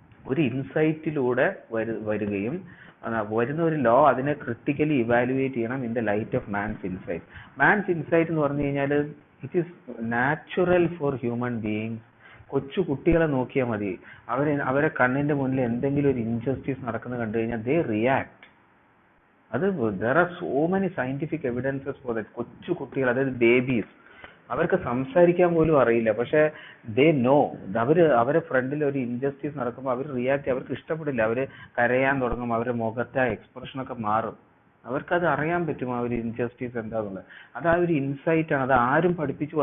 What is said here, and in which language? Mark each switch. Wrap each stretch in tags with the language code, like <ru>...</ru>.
<ml>ഒരു ഇൻസൈറ്റിലൂടെ വരികയും വരുന്ന ഒരു ലോ അതിനെ ക്രിട്ടിക്കലി ഇവാലുവേറ്റ് ചെയ്യണം</ml> <en>In the light of man's insight.</en> <ml>Man's insight എന്ന് പറഞ്ഞു കഴിഞ്ഞാൽ</ml> <en>It is natural for human beings.</en> <ml>കൊച്ചു കുട്ടികളെ നോക്കിയാൽ മതി, അവരെ കണ്ണിന്റെ മുന്നിൽ എന്തെങ്കിലും ഒരു ഇൻജസ്റ്റിസ് നടക്കുന്നത് കണ്ടു കഴിഞ്ഞാൽ</ml> <en>They react.</en> <ml>അത്</ml> <en>there are so many scientific evidences for that.</en> <ml>കൊച്ചു കുട്ടികൾ, അതായത് ബേബീസ്, അവർക്ക് സംസാരിക്കാൻ പോലും അറിയില്ല, പക്ഷെ</ml> <en>They know.</en> <ml>അവരെ ഫ്രണ്ടിൽ ഒരു ഇൻജസ്റ്റിസ് നടക്കുമ്പോൾ അവർ റിയാക്ട്, അവർക്ക് ഇഷ്ടപ്പെടില്ല, അവർ കരയാൻ തുടങ്ങും, അവരുടെ മുഖത്തെ എക്സ്പ്രഷനൊക്കെ മാറും. അവർക്കത് അറിയാൻ പറ്റും ആ ഒരു ഇൻജസ്റ്റിസ് എന്താന്നുള്ളത്. അത് ആ ഒരു ഇൻസൈറ്റ് ആണ്. അത് ആരും പഠിപ്പിച്ചു.</ml>